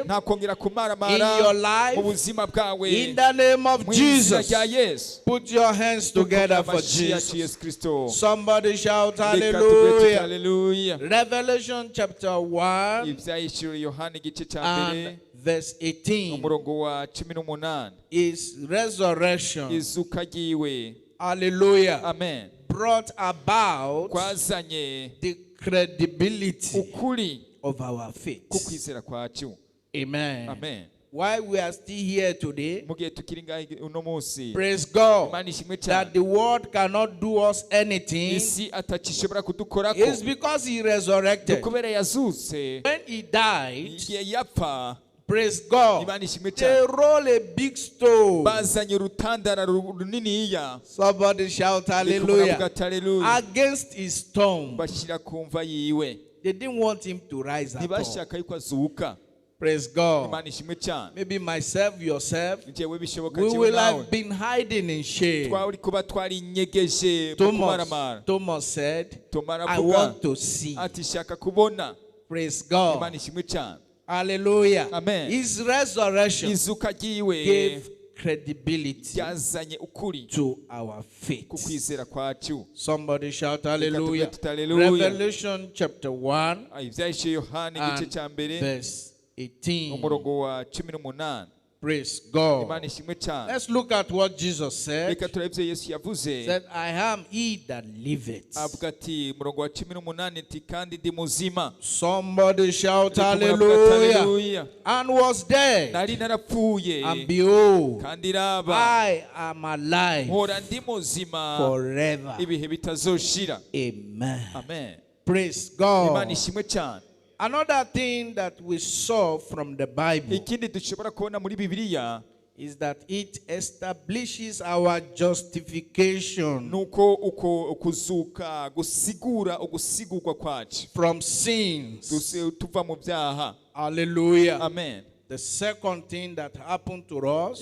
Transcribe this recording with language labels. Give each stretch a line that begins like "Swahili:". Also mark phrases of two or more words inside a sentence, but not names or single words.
Kinyarwanda: nta kongera
English: in
Kinyarwanda: kumaramara
English: your
Kinyarwanda: mu
English: life.
Kinyarwanda: buzima bwawe.
English: In the name of
Kinyarwanda: Mu izina
English: Jesus,
Kinyarwanda: rya Yesu.
English: put your hands together for
Kinyarwanda: Amashyi yacu
English: Jesus.
Kinyarwanda: Yesu Kristo.
English: Somebody shout
Kinyarwanda: Reka tuvuge tuti
English: hallelujah.
Kinyarwanda: haleluya.
English: Revelation chapter 1
Kinyarwanda: ibyahishuriwe Yohana igice cya mbere
English: and verse 18
Kinyarwanda: umurongo wa 18.
English: is resurrection,
Kinyarwanda: izuka ryiwe,
English: hallelujah,
Kinyarwanda: amen,
English: brought about
Kinyarwanda: kwazanye
English: the credibility
Kinyarwanda: ukuri
English: of our faith.
Kinyarwanda: ku kwizera kwacu.
English: Amen.
Kinyarwanda: Amen.
English: Why we are still here today,
Kinyarwanda: mu gihe tukiri ngaho uno munsi,
English: praise God,
Kinyarwanda: Imana ishimwe
English: that
Kinyarwanda: cyane,
English: the world cannot do us anything
Kinyarwanda: isi atakishobora kudukorako,
English: is because he
Kinyarwanda: ni
English: resurrected.
Kinyarwanda: kubera yazutse.
English: When he died,
Kinyarwanda: igihe yapfa,
English: praise God,
Kinyarwanda: Imana ishimwe
English: they
Kinyarwanda: cyane,
English: roll a big stone.
Kinyarwanda: bazanye urutandara runiniya,
English: Somebody shout
Kinyarwanda: reka umuntu
English: hallelujah.
Kinyarwanda: avuga ati haleluya,
English: Against his tomb.
Kinyarwanda: bashyira ku mva yiwe.
English: They didn't want him to rise at all.
Kinyarwanda: ntibashaka yuko azuka.
English: Praise God.
Kinyarwanda: Imana ishimwe cyane.
English: Maybe myself, yourself,
Kinyarwanda: njyewe bishoboka
English: we
Kinyarwanda: njyewe
English: will
Kinyarwanda: nawe
English: have been hiding in shame.
Kinyarwanda: twari kuba twarinyegeje mu kumaramara.
English: Thomas said,
Kinyarwanda: Tomara
English: I
Kinyarwanda: avuga
English: want to see.
Kinyarwanda: ati shaka kubona.
English: Praise God.
Kinyarwanda: Imana ishimwe cyane.
English: Hallelujah.
Kinyarwanda: Amen.
English: His resurrection
Kinyarwanda: izuka ryiwe
English: gave credibility
Kinyarwanda: ryazanye ukuri
English: to our faith.
Kinyarwanda: ku kwizera kwacu.
English: Somebody shout
Kinyarwanda: Reka
English: hallelujah.
Kinyarwanda: tuvuge tuti haleluya.
English: Revelation chapter 1
Kinyarwanda: ibyahishe Yohana igice
English: and
Kinyarwanda: cya mbere
English: verse 18.
Kinyarwanda: umurongo wa 18.
English: Praise God.
Kinyarwanda: imana ishimwe cyane.
English: Let's look at what Jesus said.
Kinyarwanda: Reka turebe ibyo yesu
English: He
Kinyarwanda: yavuze.
English: said, I am he that liveth.
Kinyarwanda: avuga ati murongo wa 18 ati kandi ndi muzima.
English: Somebody shout
Kinyarwanda: Reka muravuga ati,
English: hallelujah.
Kinyarwanda: hallelujah.
English: And was dead.
Kinyarwanda: nari narapfuye
English: And behold,
Kinyarwanda: kandi raba
English: I am alive
Kinyarwanda: mpora ndi muzima
English: forever.
Kinyarwanda: ibihe bitazoshira.
English: Amen.
Kinyarwanda: Amen.
English: Praise
Kinyarwanda: imana
English: God.
Kinyarwanda: ishimwe cyane.
English: Another thing that we saw from the Bible
Kinyarwanda: ikindi dushobora kubona muri bibiliya
English: is that it establishes our justification
Kinyarwanda: nuko uko kuzuka gusigura ugusigurwa kwacu
English: from sins.
Kinyarwanda: tuva mu byaha.
English: Hallelujah.
Kinyarwanda: Amen.
English: The second thing that happened to us,